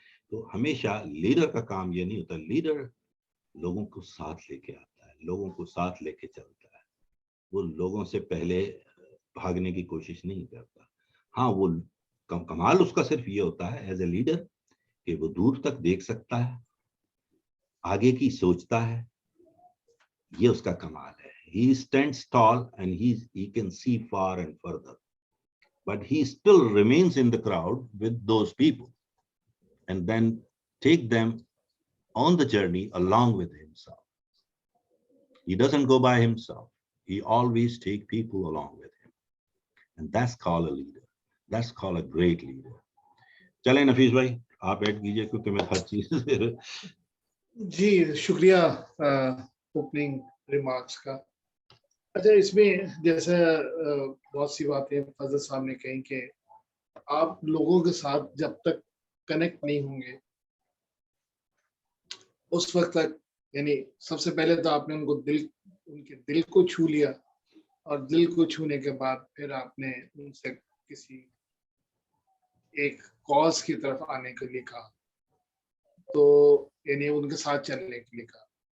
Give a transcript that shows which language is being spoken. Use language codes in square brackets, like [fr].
[ur] تو ہمیشہ لیڈر کا کام یہ نہیں ہوتا. لیڈر لوگوں کو ساتھ لے کے آتا ہے, لوگوں کو ساتھ لے کے چلتا ہے. وہ لوگوں سے پہلے بھاگنے کی کوشش نہیں کرتا. ہاں وہ کمال اس کا صرف یہ ہوتا ہے [en] as a leader [ur] کہ وہ دور تک دیکھ سکتا ہے, آگے کی سوچتا ہے, یہ اس کا کمال ہے. [en] He stands tall and he can see far and further, but he still remains in the crowd with those people and then take them on the journey along with himself. He doesn't go by himself. He always take people along with him. And that's called a leader. That's called a great leader. [ur] چلیں نفیس بھائی آپ add کیجئے کیونکہ میں ہر چیز جی شکریہ opening remarks کا. اچھا اس میں جیسا بہت سی باتیں فضل صاحب نے کہیں کہ آپ لوگوں کے ساتھ جب تک کنیکٹ نہیں ہوں گے اس وقت تک, یعنی سب سے پہلے تو آپ نے ان کے دل کو چھو لیا, اور دل کو چھونے کے بعد پھر آپ نے ان سے کسی ایک کاز کی طرف آنے کے لیے کہا, تو یعنی ان کے ساتھ چلنے کے لیے کہا.